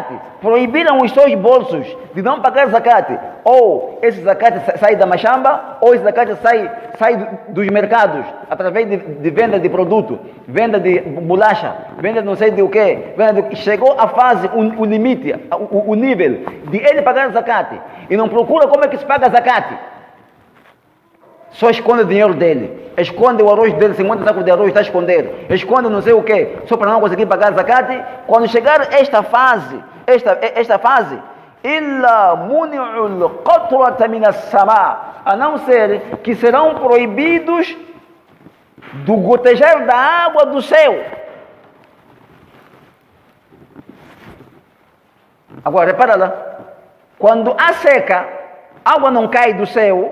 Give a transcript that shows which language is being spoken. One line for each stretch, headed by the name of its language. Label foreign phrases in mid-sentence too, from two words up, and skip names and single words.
Portuguese: proibiram os seus bolsos de não pagar zakat, ou esse zakat sai da machamba, ou esse zakat sai dos mercados, através de venda de produto, venda de bolacha, venda de não sei de o quê, chegou a fase, o limite, o nível de ele pagar zakat, e não procura como é que se paga zakat. Só esconde o dinheiro dele, esconde o arroz dele, 50 sacos de arroz está a esconder, esconde não sei o que, só para não conseguir pagar zakat. Quando chegar esta fase,
Arabic: إلا منعوا القطرة من السماء,
Portuguese: a não ser que serão proibidos do gotejar da água do céu. Agora repara lá, quando há seca, água não cai do céu.